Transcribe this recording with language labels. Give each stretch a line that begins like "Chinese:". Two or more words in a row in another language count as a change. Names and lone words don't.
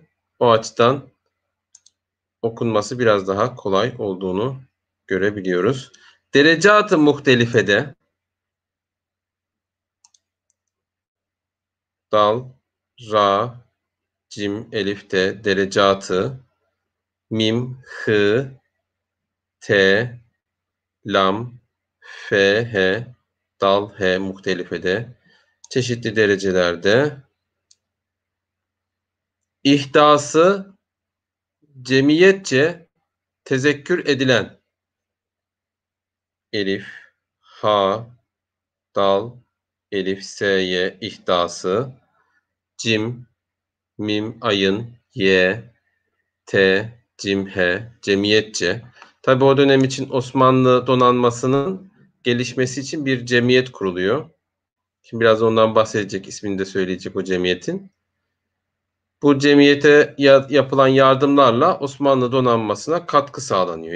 Turkish: O açıdan okunması biraz daha kolay olduğunu görebiliyoruz. Derecat-ı muhtelifede dal, ra, cim, elifte derecatı, mim, hı, te, lam, fe, he, dal, he muhtelifede çeşitli derecelerde ihdası cemiyetçe tezekkür edilen elif, ha, dal, elif, s'ye ihdası, cim, mim, ayın, ye, te, cim, he, cemiyetçe. Tabi o dönem için Osmanlı donanmasının gelişmesi için bir cemiyet kuruluyor. Şimdi biraz ondan bahsedecek, ismini de söyleyecek o cemiyetin. Bu cemiyete yapılan yardımlarla Osmanlı donanmasına katkı sağlanıyor.